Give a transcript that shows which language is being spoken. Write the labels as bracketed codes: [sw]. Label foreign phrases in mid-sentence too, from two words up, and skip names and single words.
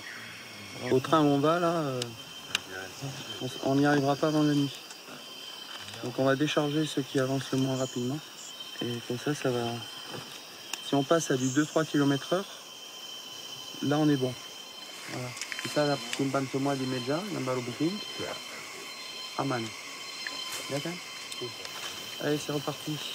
[fr] Au train où on va là, on n'y arrivera pas avant la nuit. Donc on va décharger ceux qui avancent le moins rapidement. Et comme ça, ça va... Si on passe à du 2-3 km/h, là on est bon. Voilà. [id] Kita simpan semua di meja, yang baru booking. Aman. Ya kan? [fr] Allez, c'est reparti.